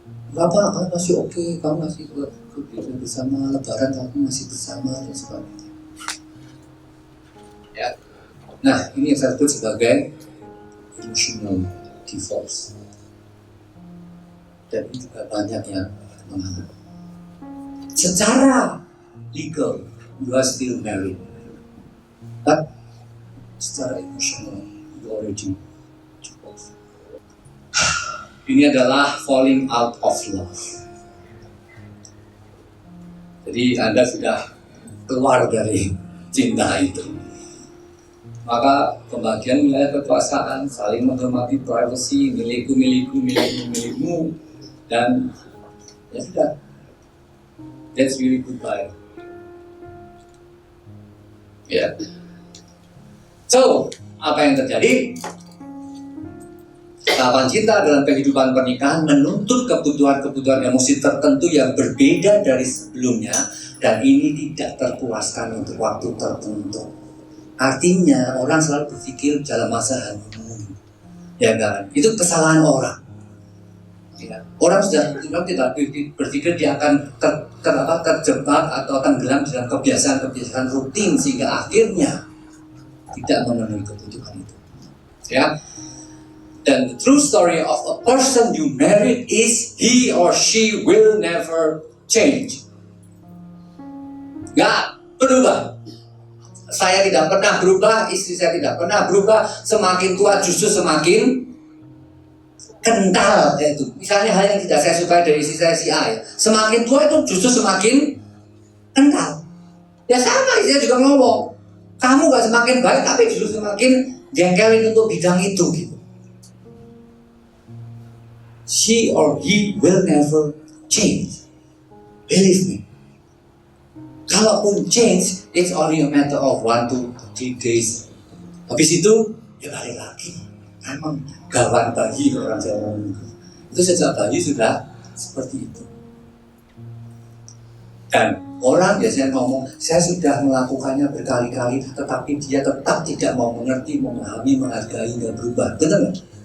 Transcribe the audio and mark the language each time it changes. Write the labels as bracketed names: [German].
[Indonesian] Bapak, kamu masih oke, kamu masih bersama Lebaran, kamu masih bersama dan sebagainya. Ya. Nah, ini yang saya sebut sebagai [English] emotional divorce. [Indonesian] Dan ini juga banyak yang mengalami. Secara legal, [English] you are still married, but secara emotional, you already divorced. [Indonesian] Ini adalah [English] falling out of love. [Indonesian] Jadi Anda sudah keluar dari cinta itu. Maka pembagian wilayah kekuasaan, saling menghormati privacy, milikmu, dan ya sudah. [English] That's really goodbye. [Indonesian] Ya. So, apa yang terjadi? Tahapan cinta dalam kehidupan pernikahan menuntut kebutuhan-kebutuhan emosi tertentu yang berbeda dari sebelumnya, dan ini tidak terpuaskan untuk waktu tertentu. Artinya orang selalu berpikir dalam masa honeymoon, ya kan? Itu kesalahan orang. Ya. Orang sudah tidak berpikir dia akan terjebak atau tenggelam dalam kebiasaan-kebiasaan rutin sehingga akhirnya tidak memenuhi kebutuhan itu. Ya. [English] Dan the true story of a person you married is he or she will never change. [Indonesian] Gak berubah. Saya tidak pernah berubah, istri saya tidak pernah berubah. Semakin tua justru semakin kental. Itu misalnya hal yang tidak saya sukai dari istri saya si A, ya. Semakin tua itu justru semakin kental. Ya sama, istri saya juga ngomong, kamu gak semakin baik tapi justru semakin jengkelin untuk bidang itu gitu. [English] She or he will never change. Believe me. [Indonesian] Kalaupun [English] change, it's only a matter of 1 to 3 days. [Indonesian] Habis itu, ya balik lagi. Emang gawan bayi orang Jawa itu sejak bayi sudah seperti itu. Dan orang biasanya ngomong, saya sudah melakukannya berkali-kali, tetapi dia tetap tidak mau mengerti, memahami, menghargai, dan berubah. Benar nggak?